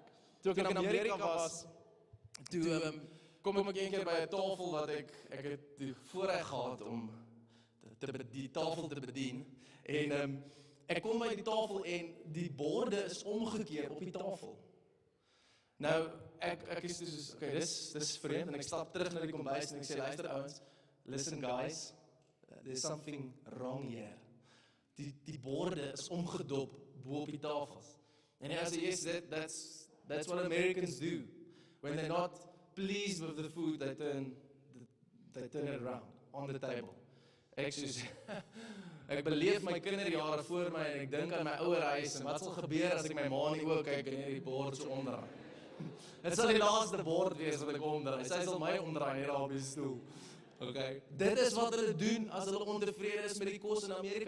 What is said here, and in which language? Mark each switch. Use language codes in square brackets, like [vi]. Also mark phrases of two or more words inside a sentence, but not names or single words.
[af] Toe ek in Amerika was, toe kom ek een keer by 'n tafel wat ek het die voorreg gehad om die tafel te bedien, en ek kom by die tafel en die borde is omgekeer op die tafel. Nou, ek is dus, okay, dis vreemd, en ek stap terug na die kombuis en ek sê, luister ouens, [en] listen guys, there's something wrong here. [af] Die borde is omgedop bo op die tafels. En hy sê, [en] yes, that's what Americans do. When they're not pleased with the food, they turn it around on the table. [af] Ek beleef my kinderjare voor my en ek dink aan my ouer huis en wat sal gebeur as ek my ma in die oë kyk en hierdie bord so omdraai. Dit sal die laaste bord wees wat ek omdraai. Sy sal my omdraai hier op die stoel. Okay. Dit is wat hulle doen as hulle ontevrede is met die kos in Amerika.